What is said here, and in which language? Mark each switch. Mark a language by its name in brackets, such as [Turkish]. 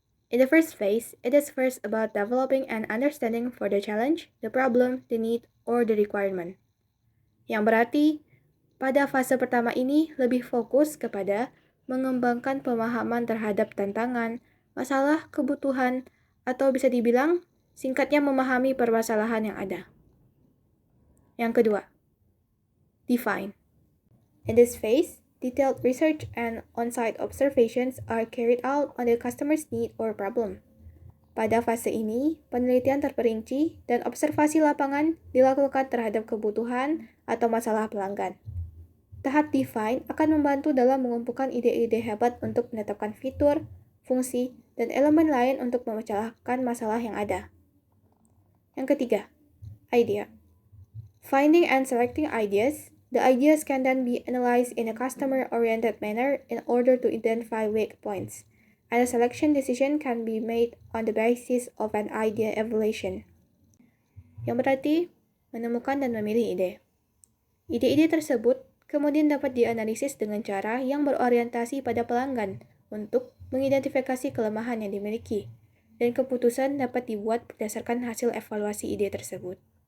[English] In the first phase, it is first about developing an understanding for the challenge, the problem, the need, or the requirement. [Indonesian] Yang berarti, pada fase pertama ini lebih fokus kepada mengembangkan pemahaman terhadap tantangan, masalah, kebutuhan, atau bisa dibilang singkatnya memahami permasalahan yang ada. Yang kedua, define. [English] In this phase, detailed research and on-site observations are carried out on the customer's need or problem. [Indonesian] Pada fase ini, penelitian terperinci dan observasi lapangan dilakukan terhadap kebutuhan atau masalah pelanggan. Tahap define akan membantu dalam mengumpulkan ide-ide hebat untuk menetapkan fitur, fungsi, dan elemen lain untuk memecahkan masalah yang ada. Yang ketiga, idea. [English] Finding and selecting ideas. The ideas can then be analyzed in a customer-oriented manner in order to identify weak points, and a selection decision can be made on the basis of an idea evaluation. [Indonesian] Yang berarti, menemukan dan memilih ide. Ide-ide tersebut kemudian dapat dianalisis dengan cara yang berorientasi pada pelanggan untuk mengidentifikasi kelemahan yang dimiliki, dan keputusan dapat dibuat berdasarkan hasil evaluasi ide tersebut.